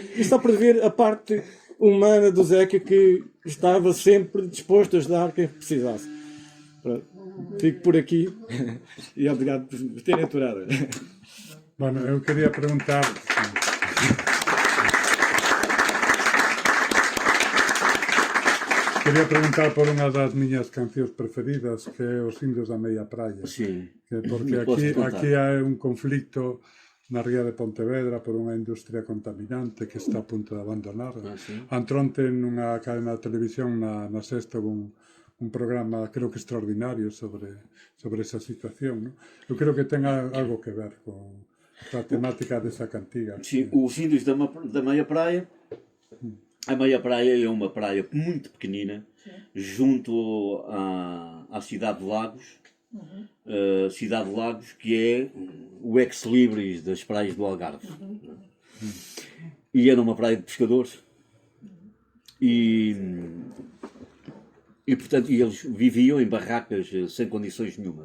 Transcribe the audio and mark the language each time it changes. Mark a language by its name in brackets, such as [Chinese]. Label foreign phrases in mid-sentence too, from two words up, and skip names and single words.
[Portuguese] Isto só para ver a parte humana do Zeca, que estava sempre disposto a ajudar quem precisasse. Pronto. Fico por aqui e obrigado por terem aturado. [Galician] Bueno, eu queria perguntar... Queria perguntar por unha das miñas cancións preferidas, que é Os Indios da Meia Praia. Sí. Porque aquí hai un conflicto na ría de Pontevedra por unha industria contaminante que está a punto de abandonar. Antronte nunha cadena de televisión na Sexta un programa, creo que extraordinario, sobre esa situación. ¿No? Eu creo que ten algo que ver con a temática desa cantiga. [Portuguese] Sim, os Índios da Meia Praia. A Meia Praia é uma praia muito pequenina, junto à cidade de Lagos. Cidade de Lagos, que é o ex-libris das praias do Algarve. E era uma praia de pescadores. E portanto, eles viviam em barracas sem condições nenhumas.